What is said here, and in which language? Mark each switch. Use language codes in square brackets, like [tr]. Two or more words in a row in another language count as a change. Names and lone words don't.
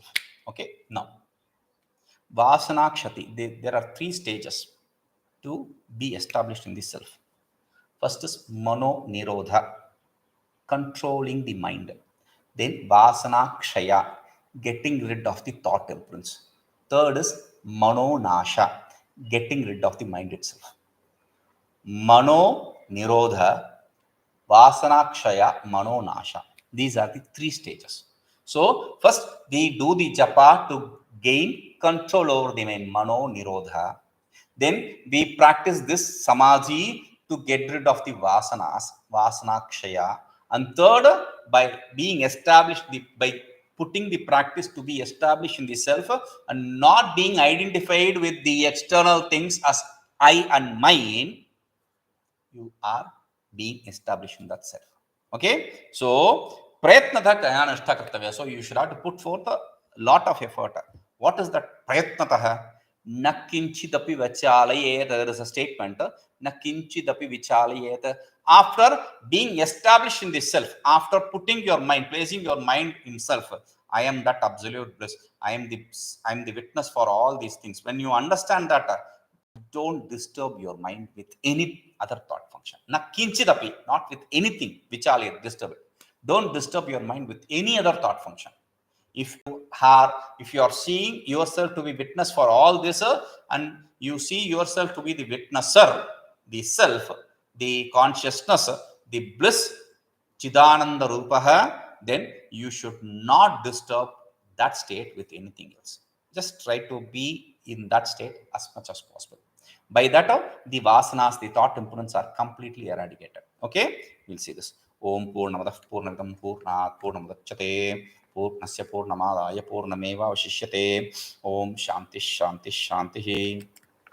[en] Okay, now [sa] वासना क्षति, [en] there are 3 stages to be established in the self. First is [sa] मनो निरोध, [en] controlling the mind. Then [sa] वासना क्षय, [en] getting rid of the thought imprints. Third is [sa] मनो नाश, [en] getting rid of the mind itself. [sa] मनो निरोध, वासना क्षय, मनो नाश. [en] These are the 3 stages. So first we do the japa to gain control over the mind, [sa] मनो निरोध. [en] Then we practice this samadhi to get rid of the vasanas, [sa] वासना क्षय. [en] And third, by being established, by putting the practice to be established in the self and not being identified with the external things as I and mine, you are being established in that self. Okay, so [sa] प्रयत्नतः ज्ञान्यथा कर्तव्य. [en] So you should have to put forth a lot of effort. What is that prayatnatah? [sa] न किञ्चिदपि विचालयेत्. [en] There is a statement. [sa] न किञ्चिदपि विचालयेत्. [en] After being established in the self, after putting your mind, placing your mind in self, I am that absolute bliss. I am the witness for all these things. When you understand that, don't disturb your mind with any other thought function. [sa] न किञ्चिदपि, [en] not with anything. Vichalayet, disturb it. Don't disturb your mind with any other thought function. If you are seeing yourself to be witness for all this, and you see yourself to be the witnesser, the self, the consciousness, the bliss, [sa] चिदानन्द रूपः, [en] then you should not disturb that state with anything else. Just try to be in that state as much as possible. By that, the vasanas, the thought imprints are completely eradicated. Okay, we'll see this. [sa] ॐ पूर्णमदः पूर्णमिदं पूर्णात् पूर्णमुदच्यते पूर्णस्य पूर्णमादाय पूर्णमेव वशिष्यते. ॐ शान्तिः शान्तिः शान्तिः.